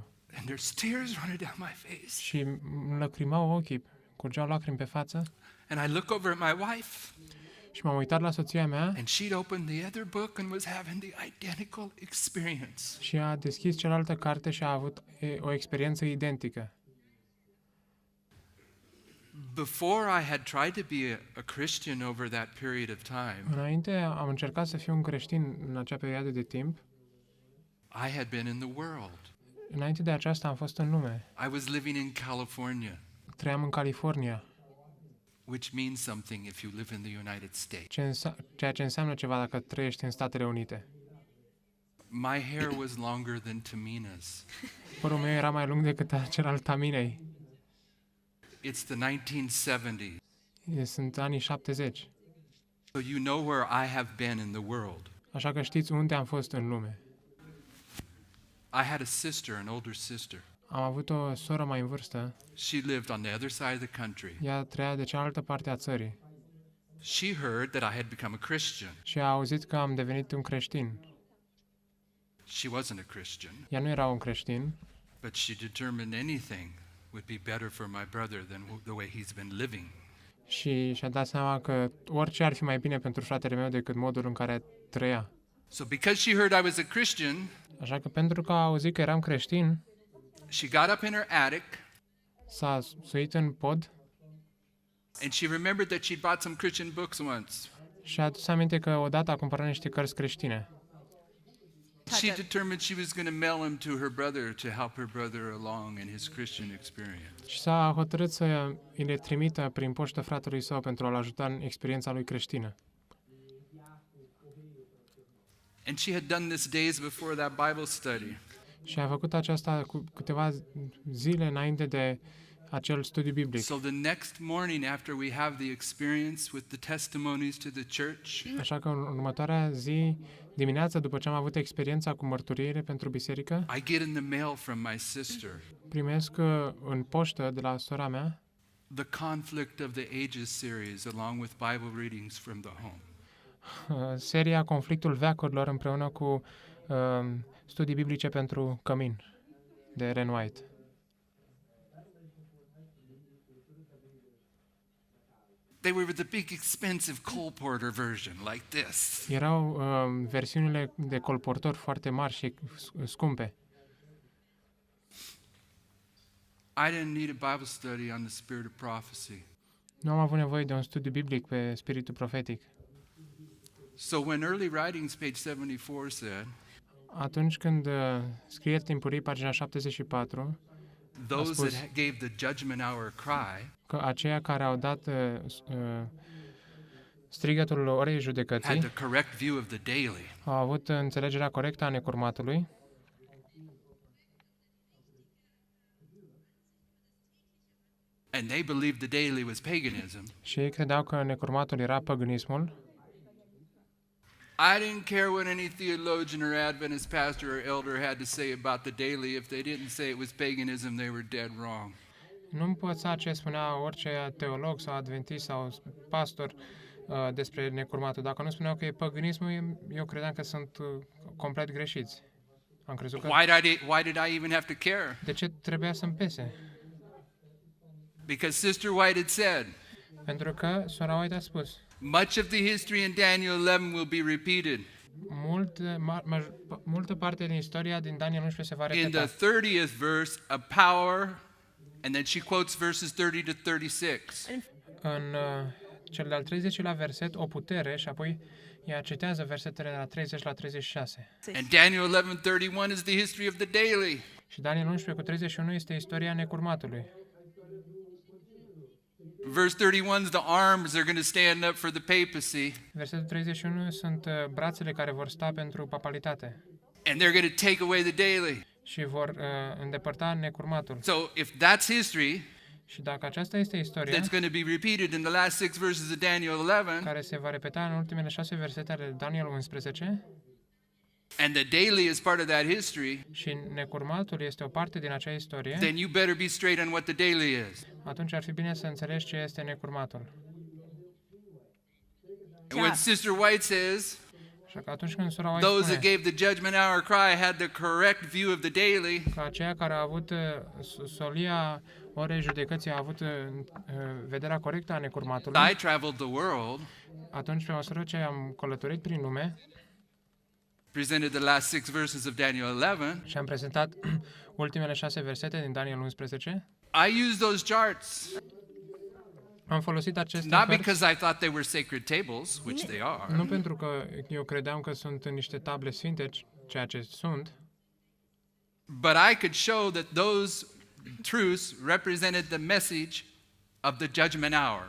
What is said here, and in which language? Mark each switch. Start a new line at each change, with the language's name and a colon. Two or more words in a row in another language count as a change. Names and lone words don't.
English: And there's tears running down my face.
Romanian: Și îmi lăcrimau ochii, curgeau lacrimi pe față.
English: And I look over at my wife,
Romanian: Și m-am uitat la soția mea
English: and she'd opened the other book and was having the identical experience.
Romanian: și a deschis cealaltă carte și a avut o experiență identică.
English: Before I had tried to be a Christian over that period of time,
Romanian: Înainte am încercat să fiu un creștin în acea perioadă de timp.
English: I had been in the world.
Romanian: Înainte de aceasta am fost în lume.
English: I was living in California,
Romanian: Trăiam în California,
English: which means something if you live in the United States.
Romanian: ceea ce înseamnă ceva dacă trăiești în Statele Unite.
English: My hair was longer than Tamina's.
Romanian: Părul meu era mai lung decât cel al Taminei.
English: It's the 1970s.
Romanian: Sunt anii 70.
English: So you know where I have been in the world.
Romanian: Așa că știți unde am fost în lume.
English: I had a sister, an older sister.
Romanian: Am avut o soră mai în vârstă.
English: She lived on the other side of the country.
Romanian: Ea trăia de cealaltă parte a țării.
English: She heard that I had become a Christian.
Romanian: Și a auzit că am devenit un creștin.
English: She wasn't a Christian,
Romanian: Ea nu era un creștin,
English: but she determined anything would be better for my brother than the way he's been living.
Romanian: și și-a dat seama că orice ar fi mai bine pentru fratele meu decât modul în care trăia.
English: So because she heard I was a Christian,
Romanian: Așa că pentru că a auzit că eram creștin,
English: she got up in her attic
Romanian: s-a suit în pod
English: and she remembered that she'd bought some Christian books once.
Romanian: și a adus aminte că odată a cumpărat niște cărți creștine.
English: She determined she was going to mail them to her brother to help her brother along in his Christian experience.
Romanian: Și s-a hotărât să îi le trimită prin poștă fratelui său pentru a-l ajuta în experiența lui creștină.
English: And she had done this days before that Bible study.
Romanian: Și a făcut aceasta cu câteva zile înainte de acel studiu biblic.
English: So the next morning after we have the experience with the testimonies to the church,
Romanian: Așa că în următoarea zi, dimineața, după ce am avut experiența cu mărturiile pentru biserică,
English: I get in the mail from my sister
Romanian: primesc în poștă de la sora mea
English: the Conflict of the Ages series along with Bible readings from the home.
Romanian: seria Conflictul Veacurilor împreună cu studii biblice pentru cămin de Ellen White.
English: They were the big expensive Cole Porter version like this.
Romanian: Erau versiunile de colportor foarte mari și scumpe.
English: I didn't need a Bible study on the spirit of prophecy.
Romanian: Nu am avut nevoie de un studiu biblic pe spiritul profetic.
English: So when Early Writings, page 74 said,
Romanian: Atunci când scrieri timpurii, pagina 74,
English: those
Romanian: spus-
English: that gave the judgment hour cry
Romanian: că aceia care au dat strigătul orei
English: had
Romanian: judecății
English: the correct view of the daily.
Romanian: au avut înțelegerea corectă a necurmatului
English: And they believed the daily was paganism.
Romanian: și ei credeau că necurmatul era păgânismul.
English: I didn't care what any theologian or Adventist pastor or elder had to say about the daily. If they didn't say it was paganism, they were dead wrong.
Romanian: Nu-mi păța ce spunea orice teolog sau adventist sau pastor despre necurmatul. Dacă nu spuneau că e păgânismul, eu credeam că sunt complet greșiți. Am crezut că...
English: Why did I even have to care?
Romanian: De ce trebuia să-mi pese?
English: Because Sister White had said,
Romanian: Pentru că sora White a spus,
English: much of the history in Daniel 11 will be repeated.
Romanian: multă parte din istoria din Daniel 11 se va
English: In the
Romanian: repeta.
English: 30th verse, a power, and then she quotes verses 30 to 36.
Romanian: În cel de-al 30-lea verset, o putere, și apoi ea citează versetele de la 30 la 36.
English: And Daniel 11:31 is the history of the daily.
Romanian: Și Daniel 11 cu 31 este istoria necurmatului.
English: Verse 31 is the arms are going to stand up for the papacy,
Romanian: Versetul 31 sunt brațele care vor sta pentru papalitate.
English: and they're going to take away the daily.
Romanian: și vor îndepărta necurmatul.
English: So if that's history,
Romanian: Și dacă aceasta este istoria
English: that's going to be repeated in the last 6 verses of Daniel 11,
Romanian: care se va repeta în ultimele 6 versete ale Daniel 11
English: and the daily is part of that history,
Romanian: și necurmatul este o parte din acea istorie,
English: then you better be straight on what the daily is.
Romanian: atunci ar fi bine să înțelegi ce este necurmatul.
English: And when Sister White says,
Romanian: Așa că atunci când sora White
English: those that
Romanian: spune
English: gave the judgment hour cry had the correct view of the daily,
Romanian: că aceia care au avut solia orei judecății au avut vederea corectă a necurmatului,
English: I traveled the world,
Romanian: atunci pe măsură ce am călătorit prin lume
English: presented the last 6 verses of Daniel 11,
Romanian: și am prezentat ultimele 6 versete din Daniel 11,
English: I used those charts
Romanian: am folosit aceste
English: not
Romanian: cărți
English: because I thought they were sacred tables, which they are,
Romanian: nu pentru că eu credeam că sunt niște table sfinte, ceea ce sunt,
English: but I could show that those truths represented the message of the judgment hour.